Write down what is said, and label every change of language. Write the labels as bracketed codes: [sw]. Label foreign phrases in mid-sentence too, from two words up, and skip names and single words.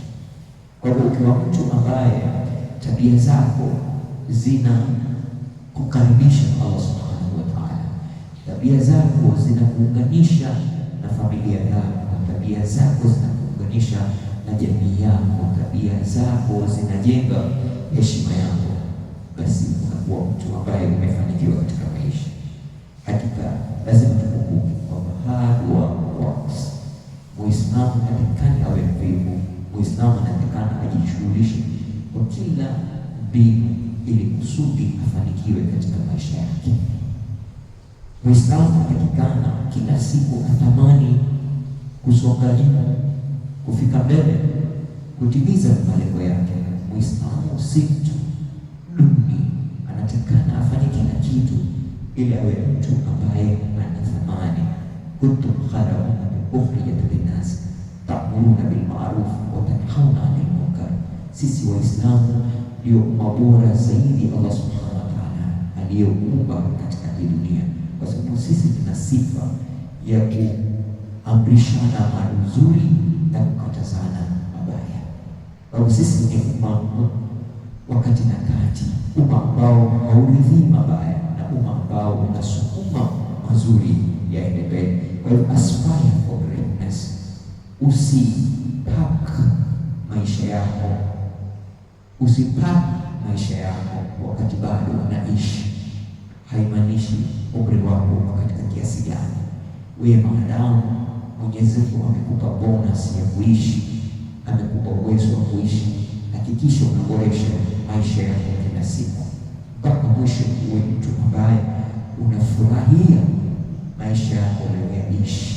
[sw] Kwa hivyo ukiwa mtu ambaye tabia zako zina kukaribisha Allah [ar] سبحانه وتعالى, [sw] tabia zako zinakuunganisha na familia yako, tabia zako zinakuunganisha na jamii yako, tabia zako zinajenga heshima yako, basi unakuwa mtu ambaye umefanikiwa katika maisha. Hakika lazima tukumbuke kwamba [en] hard works. [sw] Muislamu anatakikana awe mvivu. Muislamu anatakikana ajishughulishe kwa kila mbinu ili kusudi afanikiwe katika maisha yake. Muislamu anatakikana kila siku atamani kusonga juu, kufika mbele, kutimiza malengo yake. Muislamu si mtu duni, anatakikana afanye kila kitu ili awe mtu ambaye ana thamani. [ar] كنتم خير أمة أخرجت للناس تأمرون بالمعروف وتنهون عن المنكر. [sw] Sisi Waislamu ndio umma bora zaidi Allah [ar] سبحانه وتعالى [sw] aliyoumba katika hii dunia, kwa sababu sisi tuna sifa ya kuamrishana mazuri na kukatazana mabaya. Kwa sisi ni umma wakati na kati, umma ambao hauridhii mabaya na umma ambao unasukuma mazuri yaende mbele. Kwa hiyo [en] aspire for greatness. [sw] Usipak maisha yako, usipak maisha yako wakati bado unaishi. Haimaanishi umri wako katika kiasi gani. Wewe maadamu Mwenyezi Mungu amekupa bonus ya kuishi, amekupa uwezo wa kuishi, hakikisha unaboresha maisha yako kila siku mpaka mwisho uwe mtu ambaye unafurahia maisha yako unayoishi.